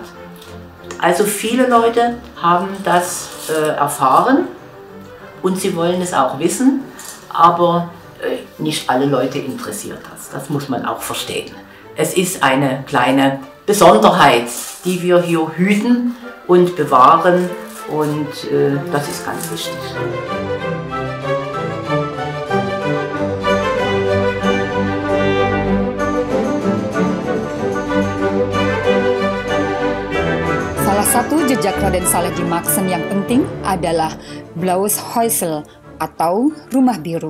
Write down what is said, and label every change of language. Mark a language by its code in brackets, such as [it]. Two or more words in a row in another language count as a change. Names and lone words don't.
[de] Also viele Leute haben das erfahren und sie wollen es auch wissen, aber nicht alle Leute interessiert das. Das muss man auch verstehen. Es ist eine kleine Besonderheit, die wir hier hüten und bewahren, und das ist ganz wichtig. [id] Salah satu jejak Raden Saleh di Maxen yang penting adalah Blaues Häusel atau Rumah Biru.